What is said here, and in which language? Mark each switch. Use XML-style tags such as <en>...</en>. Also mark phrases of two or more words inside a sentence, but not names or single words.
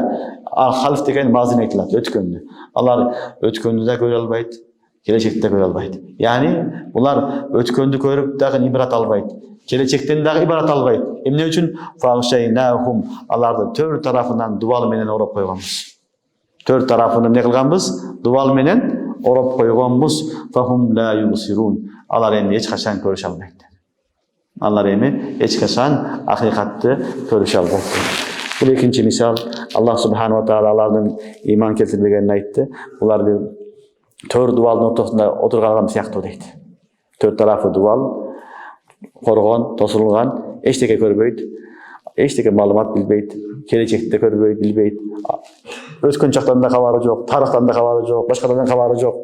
<ky>Халф деген мазин айтылат, өткөндү. Алар өткөндү да көрө албайт, келечекти да көрө албайт. Яни булар өткөндү көрүп дагы ибрат албайт, келечектен дагы ибрат албайт. Эмне үчүн? Фагшайнахум, аларды төр тарафынан дубал менен ороп койгонбуз. Төр тарафын эмне кылганбыз? Дубал менен ороп койгонбуз.</ky> <ar>فهم لا يبصرون,</ar> <ky>алар эми эч качан көрүшө албайт. Алар эми эч качан акыйкатты көрүшө албайт. Бул экинчи мисал. Аллах</ky> <ar>سبحانه وتعالى</ar> <ky>алардын иман келтирбегенин айтты. Булар төр дубалдын ортосунда отурган адам сыяктуу дейт. Төр тарафы дубал, коргон, тосулган, эчтеке көрбөйт, эчтеке маалымат билбейт, келечекти көрбөйт, билбейт. Өткөн чактан да кабары жок, тарыхтан да кабары жок, башкадан да кабары жок.</ky>